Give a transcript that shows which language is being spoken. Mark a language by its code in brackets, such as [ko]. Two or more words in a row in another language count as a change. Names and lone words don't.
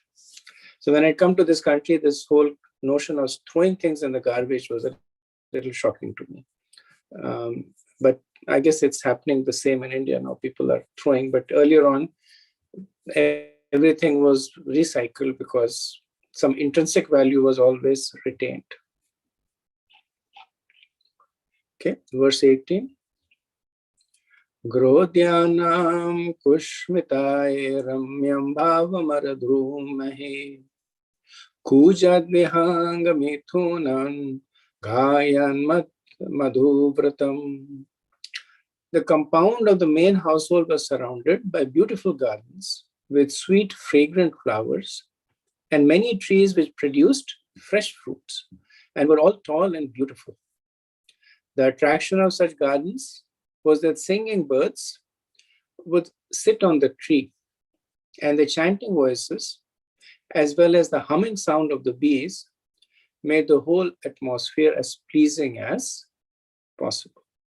[en] So when I come to this country, this whole notion of throwing things in the garbage was a little shocking to me. But I guess it's happening the same in India now. People are throwing, but earlier on, everything was recycled because some intrinsic value was always retained. Okay, verse 18. [sa] गृहोद्यानं कुसुमितै रम्यं बह्वमरद्रुमैः कूजद्विहङ्ग मिथुनं गायन् मधुव्रतम्. [en] The compound of the main household was surrounded by beautiful gardens with sweet, fragrant flowers and many trees which produced fresh fruits and were all tall and beautiful. The attraction of such gardens was that singing birds would sit on the tree, and the chanting voices, as well as the humming sound of the bees, made the whole atmosphere as pleasing as possible.